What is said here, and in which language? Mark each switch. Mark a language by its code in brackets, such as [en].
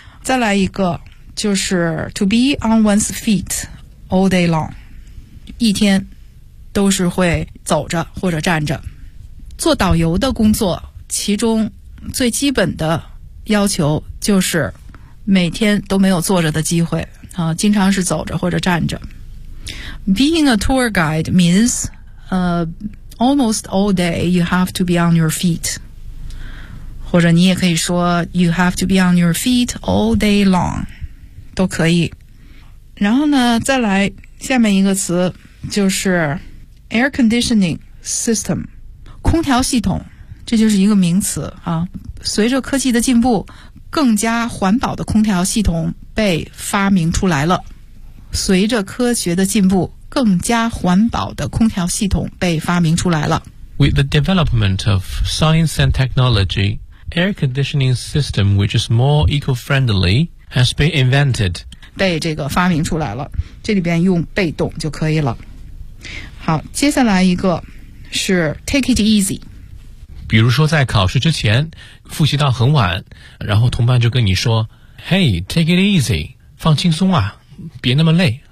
[zh] 再来一个，就是 [en] to be on one's feet all day long， [zh] 一天都是会走着或者站着。做导游的工作，其中最基本的要求就是每天都没有坐着的机会啊，经常是走着或者站着。 [en] Being a tour guide means almost all day you have to be on your feet， [zh] 或者你也可以说 [en] you have to be on your feet all day long， [zh] 都可以。然后呢，再来下面一个词，就是 air conditioning system， 空调系统，这就是一个名词啊。随着科技的进步，更加环保的空调系统被发明出来了。随着科学的进步，更加环保的空调系统被发明出来了。 [en] With the development of science and technology, air conditioning system which is more eco-friendly has been invented. [zh] 被这个发明出来了，这里边用被动就可以了。好，接下来一个是 [en] take it easy。 [zh] 比如说在考试之前复习到很晚，然后同伴就跟你说 [en] Hey, take it easy， [zh] 放轻松啊，别那么累。